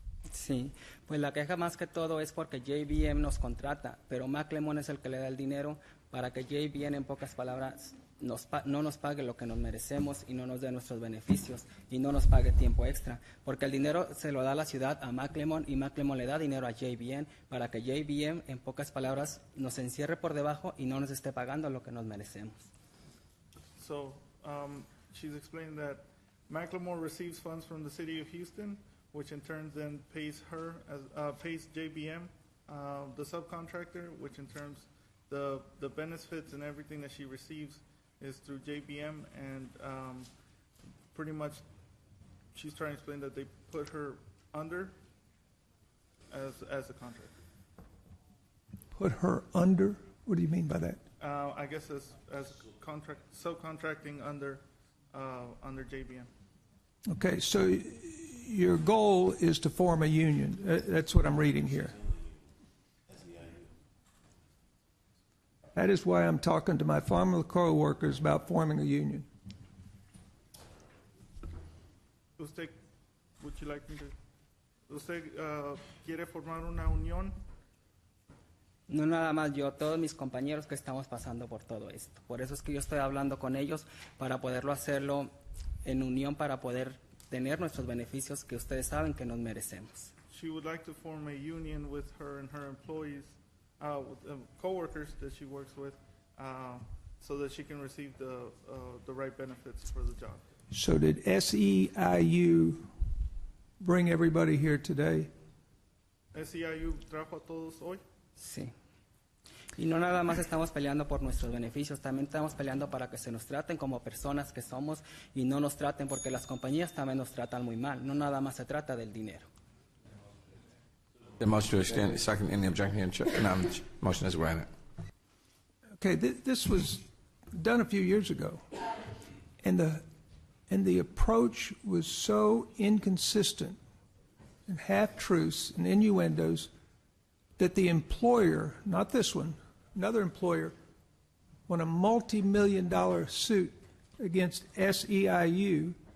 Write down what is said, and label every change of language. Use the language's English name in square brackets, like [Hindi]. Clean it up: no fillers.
[Spanish] Sí, pues la queja más que todo es porque JBM nos contrata, pero Macklemore es el que le da el dinero para que JBM, en pocas palabras, no nos pague lo que nos merecemos y no nos dé nuestros beneficios y no nos pague tiempo extra, porque el dinero se lo da la ciudad a Macklemore y Macklemore le da dinero a JBM para que JBM, en pocas palabras, nos encierre por debajo y no nos esté pagando lo que nos merecemos. [English] So, she's explained that Macklemore receives funds from the city of Houston, which in turn then pays her pays JBM, the subcontractor, which in terms the benefits and everything that she receives is through JBM, and pretty much she's trying to explain that they put her under as a contractor. Put her under? What do you mean by that? I guess as subcontracting under JBM. Okay, so your goal is to form a union. That's what I'm reading here. That is why I'm talking to my former co-workers about forming a union. Usted, would you like me to? [Spanish] ¿Usted quiere formar una unión? No nada más yo, todos mis compañeros que estamos pasando por todo esto. Por eso es que yo estoy hablando con ellos para poderlo hacerlo en unión, para poder tener nuestros beneficios que ustedes saben que nos merecemos. [English] She would like to form a union with her and her employees, with co-workers that she works with, so that she can receive the right benefits for the job. So did SEIU bring everybody here today? [Spanish] SEIU trajo a todos hoy? Sí. Y no nada más estamos peleando por nuestros beneficios, también estamos peleando para que se nos traten como personas que somos y no nos traten, porque las compañías también nos tratan muy mal. No nada más se trata del dinero. [English] The motion to extend, second in the objection, motion is granted. Okay, this was done a few years ago, and the approach was so inconsistent and half-truths and innuendos that the employer, not this one, another employer, won a multi-million-dollar suit against SEIU.